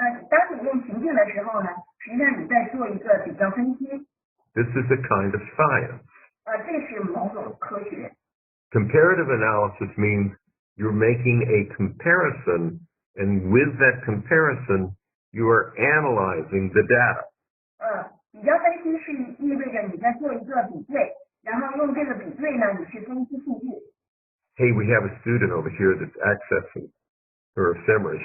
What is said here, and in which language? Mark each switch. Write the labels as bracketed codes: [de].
[zh] 当你用情境的时候呢，实际上你在做一个比较分析。 [en] This is a kind of science. [zh] 这是某种科学。 [en] Comparative analysis means you're making a comparison, and with that comparison, you are analyzing the data. [zh] 比较分析是意味着你在做一个比对，然后用这个比对呢，你去分析数据。 [en] Hey, we have a student over here that's accessing her ephemeris.